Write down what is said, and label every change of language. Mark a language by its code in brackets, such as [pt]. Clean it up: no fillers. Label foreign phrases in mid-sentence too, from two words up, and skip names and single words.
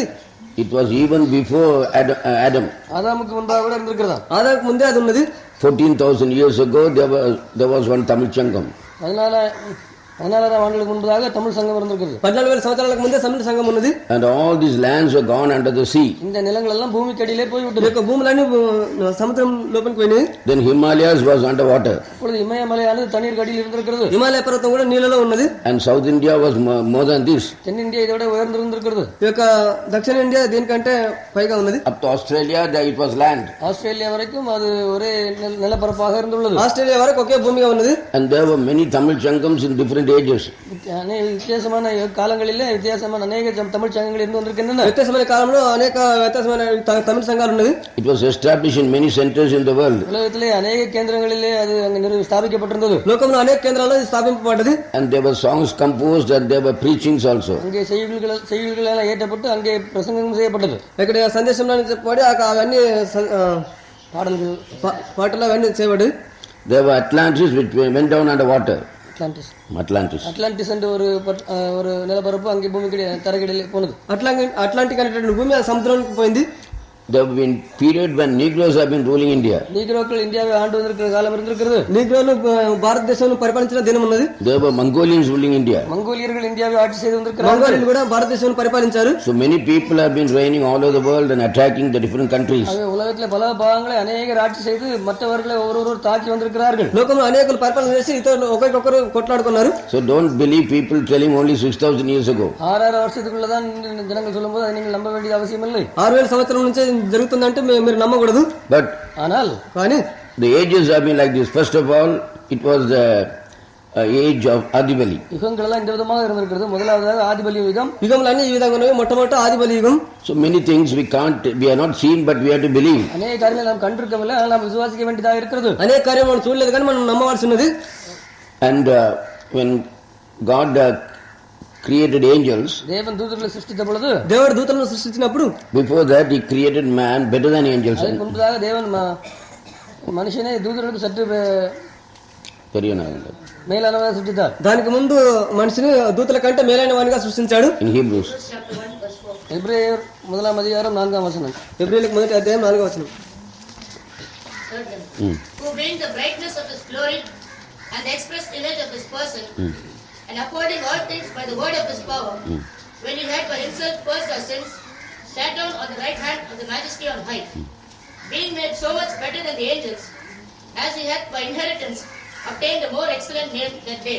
[en] it was even before Adam. [ta] ஆதாமுக்கு முன்பாக கூட இருந்திருக்கிறதா. [te] ఆదాముకు ముందే అది ఉన్నది. [en] 14,000 years ago there was one Tamil Changam. [ta] 14,000 ஆண்டுகளுக்கு முன்பதாக தமிழ் சங்கம் இருந்திருக்கிறது. [te] 14,000 సంవత్సరాలకు ముందే తమిళ సంఘం ఉన్నది. [en] And all these lands were gone under the sea. [ta] இந்த நிலங்கள் எல்லாம் பூமிக்கு அடியிலே போய் விட்டது. [te] యొక్క భూములన్నీ సముద్రం లోపలికి పోయినాయి. [en] Then Himalayas was under water. [ta] இப்பொழுது இமயமலையானது தண்ணீர் அடியில் இருந்திருக்கிறது. [te] హిమాలయ పర్వతం కూడా నీళ్ళలో ఉన్నది. [en] And South India was more than this. [ta] தென்னிந்தியா இதோட உயர்ந்திருந்திருக்கிறது. [te] ఈ యొక్క దక్షిణ ఇండియా దీనికంటే పైగా ఉన్నది. [en] Up to Australia it was land. [ta] ஆஸ்திரேலியா வரைக்கும் அது ஒரே நிலப்பரப்பாக இருந்துள்ளது. [te] ఆస్ట్రేలియా వరకు ఒకే భూమిగా ఉన్నది. [en] And there were many Tamil Changams in different different ages. [ta] வித்தியாசமான காலங்களிலே வித்தியாசமான அநேக தமிழ் சங்கங்கள் இருந்து வந்திருக்கின்றன. [te] వ్యత్యాసమైన కాలంలో అనేక వ్యత్యాసమైన తమిళ సంఘాలు ఉన్నవి. [en] It was established in many centers in the world. [ta] உலகத்திலே அநேக கேந்திரங்களிலே அது அங்கு ஸ்தாபிக்கப்பட்டிருந்தது. [te] లోకంలో అనేక కేంద్రాల్లో స్థాపింపబడ్డది. [en] And there were songs composed and there were preachings also. [ta] அங்கே செய்யுள்கள் எல்லாம் ஏற்றப்பட்டு அங்கே பிரசங்கம் செய்யப்பட்டது. [te] ఇక్కడ సందేశంలో చెప్పబడి అవన్నీ [ta] பாடல்கள் [te] పాటలు అవన్నీ చేయబడి. [en] There were Atlantis which went down under water. [ta] அட்லாண்டிஸ் என்ற ஒரு நிலப்பரப்பு அங்கே பூமிக்கு தரைக்கடியிலே போனது. [te] అట్లాంటిక్ అనేటువంటి భూమి ఆ సముద్రానికి పోయింది. [en] There have been period when Negroes have been ruling India. [ta] நீக்ரோக்கள் இந்தியாவை ஆண்டு வந்திருக்கிற காலம் இருந்திருக்கிறது. [te] நீக்ரோలు భారతదేశంలో పరిపాలించిన దినం ఉన్నది. [en] There were Mongolians ruling India. [ta] மங்கோலியர்கள் இந்தியாவை ஆட்சி செய்து வந்திருக்கிறார்கள். [te] మంగోలియన్లు కూడా భారతదేశంలో పరిపాలించారు. [en] So many people have been reigning all over the world and attacking the different countries. [ta] உலகத்திலே பல பாகங்களை அநேகர் ஆட்சி செய்து மற்றவர்களை ஒவ்வொரு தாக்கி வந்திருக்கிறார்கள். [te] లోకంలో అనేకులు పరిపాలన చేసి ఇతరులు ఒకరికొకరు కొట్లాడుకున్నారు. [en] So don't believe people telling only 6000 years ago. [ta] 6000 வருஷத்துக்குள்ளதான் ஜனங்கள் சொல்லும்போது அதை நீங்கள் நம்ப வேண்டிய அவசியம் இல்லை. [te] 6000 సంవత్సరాల నుంచి జరుగుతుందంటే మీరు నమ్మకూడదు. [en] But [te] కానీ [en] the ages have been like this. First of all, it was the age of Adibali. [ta] யுகங்கள் எல்லாம் இந்த விதமாக இருந்திருக்கிறது. முதலாவதாக ஆதிபலி யுகம். [te] யுகங்கள் ఈ విధంగా ఉన్నాయి. మొట్టమొదట ఆదిబలి యుగం. [en] So many things we are not seen, but we have to believe. [ta] அநேக காரியங்களை நாம் கண்டிருக்கவில்லை, ஆனால் நாம் விசுவாசிக்க வேண்டியதாக இருக்கிறது. [te] అనేక కార్యాలు మనం చూడలేదు కానీ మనం నమ్మవలసి ఉన్నది. [en] And when God created angels, [ta] தேவன் தூதர்களை சிருஷ்டித்த பொழுது, [te] దేవుడు దూతలను సృష్టించినప్పుడు, [en] before that he created man better than angels. [ta] அதுக்கு முன்பதாக தேவன் மனுஷனை தூதர்களுக்கு சற்று மேலானவராக சிருஷ்டித்தார். [te] దానికి ముందు మనిషిని దూతల కంటే మేలైన వానిగా సృష్టించాడు. [en] In Hebrews [te] ఎబ్రేయర్ 1వ అధ్యాయం 4వ వచనం. ఎబ్రేయులకు 1వ అధ్యాయం 4వ వచనం. [en] Who being the brightness of his glory and the express image of his person, and upholding all things by the word of his power, when he had by himself purged our sins, sat down on the right hand of the majesty on high, being made so much better than the angels, as he hath by inheritance obtained a more excellent name than they.